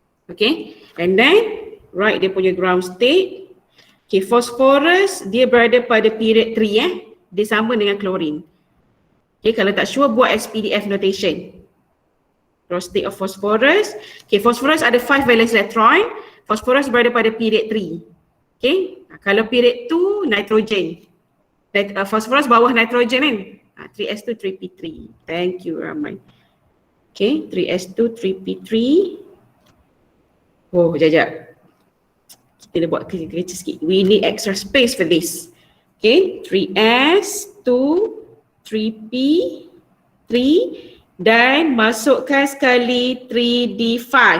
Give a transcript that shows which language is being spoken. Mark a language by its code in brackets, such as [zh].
[en] Okay, and then write [ms] dia punya [en] ground state. [ms] Okay, phosphorus dia berada pada period 3 dia sama dengan chlorine. Okay, kalau tak sure buat SPDF notation. [en] Ground state of phosphorus. [ms] Okay, phosphorus ada 5 valence electron. Phosphorus berada pada period 3. Okay, kalau period 2 nitrogen. Phosphorus bawah nitrogen kan. 3s2 3p3. [en] Thank you [ms] Ramai. [en] Okay, 3s2 3p3. [ms] Oh, jap. Kita dah buat kerja sikit. [en] We need extra space for this. [ms] Okay, 3s2 3p3 dan masukkan sekali 3d5.